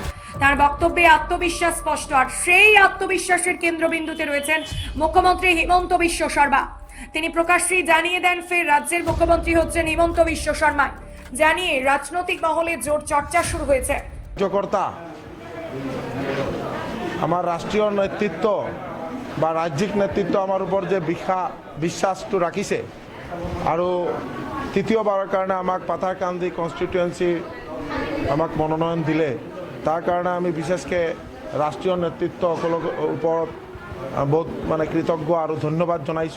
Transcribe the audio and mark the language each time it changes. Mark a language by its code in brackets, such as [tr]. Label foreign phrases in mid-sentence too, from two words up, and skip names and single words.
[bn] তার বক্তব্যে আত্মবিশ্বাস স্পষ্ট, আর সেই আত্মবিশ্বাসের কেন্দ্রবিন্দুতে রয়েছেন মুখ্যমন্ত্রী হিমন্ত বিশ্ব শর্মা। তিনি প্রকাশ্যেই জানিয়ে দেন ফের রাজ্যের মুখ্যমন্ত্রী হচ্ছেন হিমন্ত বিশ্ব শর্মা। জানিয়ে রাজনৈতিক মহলে জোর চর্চা শুরু হয়েছে। [as] আমার রাষ্ট্রীয় নেতৃত্ব বা রাজ্যিক নেতৃত্ব আমার উপর যে বিশ্বাসটো রাখিছে, আৰু তৃতীয়বাৰৰ কাৰণে আমাক পাথাৰকান্দি কনষ্টিটুৱেঞ্চি আমাক মনোনয়ন দিলে, তাৰ কাৰণে আমি বিশেষকৈ ৰাষ্ট্ৰীয় নেতৃত্বসকলৰ ওপৰত বহুত কৃতজ্ঞ আৰু ধন্যবাদ জনাইছোঁ।